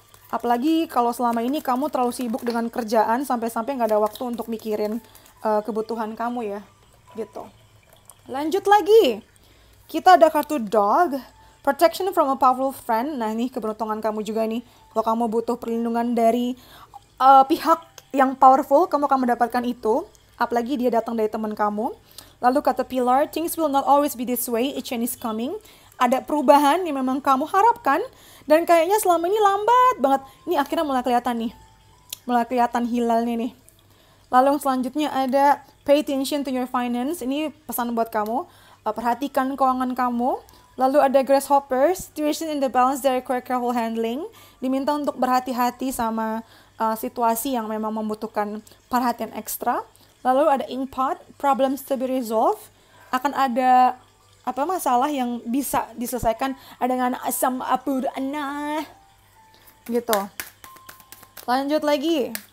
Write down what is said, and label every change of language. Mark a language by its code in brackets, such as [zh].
[id] Apalagi kalau selama ini kamu terlalu sibuk dengan kerjaan sampai-sampai nggak ada waktu untuk mikirin kebutuhan kamu ya, gitu. Lanjut lagi, kita ada kartu Dog, [en] Protection from a Powerful Friend. [id] Nah ini keberuntungan kamu juga nih. Kalau kamu butuh perlindungan dari pihak yang powerful, kamu akan mendapatkan itu. Apalagi dia datang dari teman kamu. Lalu kata [en] Pillar, things will not always be this way, a change is coming. [id] Ada perubahan yang memang kamu harapkan, dan kayaknya selama ini lambat banget. Ini akhirnya mulai kelihatan nih. Mulai kelihatan hilalnya nih. Lalu yang selanjutnya ada [en] pay attention to your finance. [id] Ini pesan buat kamu. Perhatikan keuangan kamu. Lalu ada [en] grasshopper, situation in the balance that require careful handling. [id] Diminta untuk berhati-hati sama situasi yang memang membutuhkan perhatian ekstra. Lalu ada [en] inkpot, problems to be resolved. [id] Akan ada masalah yang bisa diselesaikan dengan asam apur anah. Gitu. Lanjut lagi.